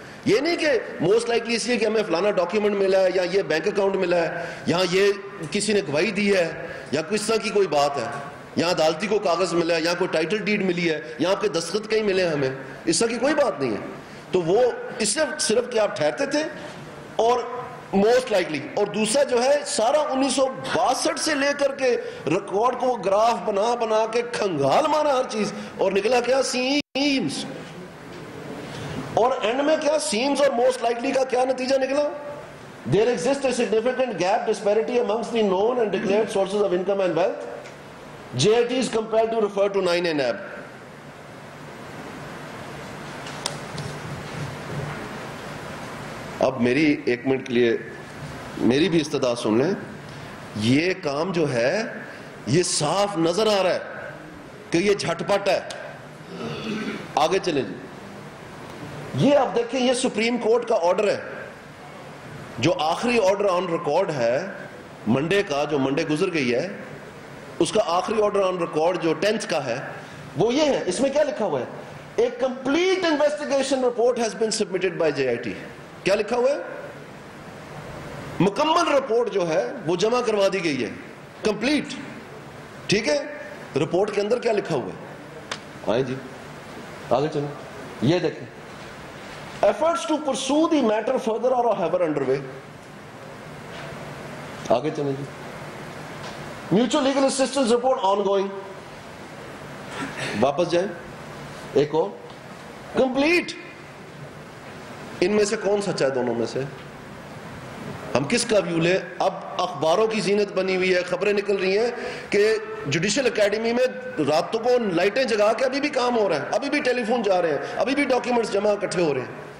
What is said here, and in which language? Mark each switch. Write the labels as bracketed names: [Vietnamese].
[Urdu] یہ نہیں کہ موسٹ لائکلی اس لیے کہ ہمیں فلانا ڈاکیومنٹ ملا ہے, یا یہ بینک اکاؤنٹ ملا ہے, یہاں یہ کسی نے گواہی دی ہے, یا کس طرح کی کوئی بات ہے, یہاں عدالتی کو کاغذ ملا ہے, یہاں کوئی ٹائٹل ڈیڈ ملی ہے, یہاں آپ کے دستخط کہیں ملے ہمیں, اس طرح کی کوئی بات نہیں ہے. تو وہ اس سے صرف کہ آپ ٹھہرتے تھے اور موسٹ لائکلی. اور دوسرا جو ہے سارا 1962 سے لے کر کے ریکارڈ کو گراف بنا کے کھنگال مارا ہر چیز, اور نکلا کیا؟ سیمز. اور اینڈ میں کیا؟ سیمز اور موسٹ لائکلی کا کیا نتیجہ نکلا؟ [English] There exists a significant gap disparity amongst the known and declared sources of income and wealth. JIT is compelled to refer to 9NAB. [Urdu] اب میری ایک منٹ کے لیے میری بھی استدعا سن لیں. یہ کام جو ہے یہ صاف نظر آ رہا ہے کہ یہ جھٹ پٹ ہے. آگے چلیں جی. یہ آپ دیکھیں, یہ سپریم کورٹ کا آرڈر ہے, جو آخری آرڈر آن ریکارڈ ہے منڈے کا, جو منڈے گزر گئی ہے, اس کا آخری آرڈر آن ریکارڈ جو 10th کا ہے, وہ یہ ہے. اس میں کیا لکھا ہوا ہے؟ [English] A complete investigation report has been submitted by JIT. [Urdu] کیا لکھا ہوا ہے؟ مکمل رپورٹ جو ہے وہ جمع کروا دی گئی ہے, کمپلیٹ. ٹھیک ہے, رپورٹ کے اندر کیا لکھا ہوا ہے؟ آئیں جی آگے چلیں. یہ دیکھیں, [English] efforts to pursue the matter further are however underway. [Urdu] آگے چلیں جی. [English] Mutual legal assistance report ongoing. [Urdu] واپس جائیں, ایک اور کمپلیٹ. ان میں سے کون سچا ہے دونوں میں سے؟ ہم کس کا ویو لیں؟ اب اخباروں کی زینت بنی ہوئی ہے, خبریں نکل رہی ہیں کہ جوڈیشل اکیڈمی میں راتوں کو لائٹیں جگا کے ابھی بھی کام ہو رہا ہے, ابھی بھی ٹیلی فون جا رہے ہیں, ابھی بھی ڈاکیومنٹس جمع اکٹھے ہو رہے ہیں.